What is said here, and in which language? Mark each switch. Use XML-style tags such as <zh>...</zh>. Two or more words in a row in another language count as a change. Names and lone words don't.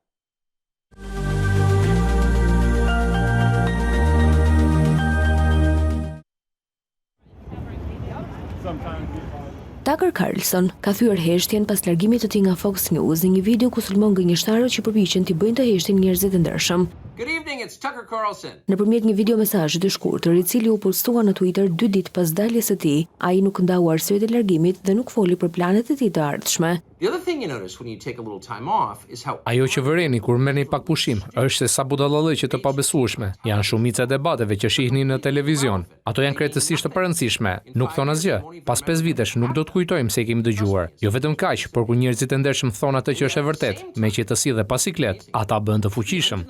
<sq>Tucker Carlson ka thyer heshtjen pas largimit të tij nga Fox News në një video ku sulmon gënjeshtarët që përpiqen t'i bëjnë të heshtin njerëzit e ndershëm.</sq> <en>Good evening, it's Tucker Carlson.</en> <sq>Nëpërmjet një video mesazhi të shkurtër, i cili u postua në Twitter 2 ditë pas daljes së tij, ai nuk ndau arsyet e largimit dhe nuk foli për planet e tij të ardhshme.</sq> <en>The other thing you notice when you take a little time off is how</en> <sq>Ajo që vëreni kur merrni pak pushim është se sa budallëllë të pabesueshme. Janë shumica e debateve që shihni në televizion. Ato janë krejtësisht të parëndësishme. Nuk thon asgjë. Pas 5 vitesh nuk do të kujtojmë se i kemi dëgjuar. Jo vetëm kaq, por kur njerëzit e ndershëm thonë atë që është e vërtet, me qetësi dhe pasiklet, ata bën të fuqishëm.</sq>